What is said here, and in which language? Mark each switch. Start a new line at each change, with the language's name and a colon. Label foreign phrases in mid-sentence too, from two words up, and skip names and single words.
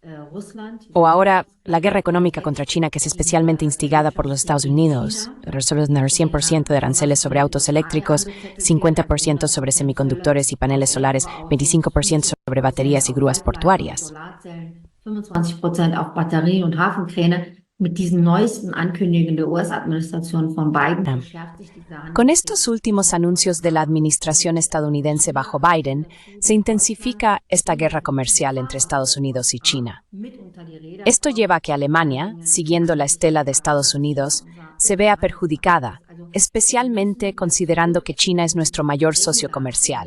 Spanish: O ahora, la guerra económica contra China, que es especialmente instigada por los Estados Unidos, resuelven 100% de aranceles sobre autos eléctricos, 50% sobre semiconductores y paneles solares, 25% sobre baterías y grúas portuarias.
German: 25% auf Batterie- und Hafenkräne. Mit diesen neuesten Ankündigungen der US-Administration von Biden verschärft sich diese
Spanish: Con estos últimos anuncios de la administración estadounidense bajo Biden, se intensifica esta guerra comercial entre Estados Unidos y China. Esto lleva a que Alemania, siguiendo la estela de Estados Unidos, se vea perjudicada, especialmente considerando que China es nuestro mayor socio comercial.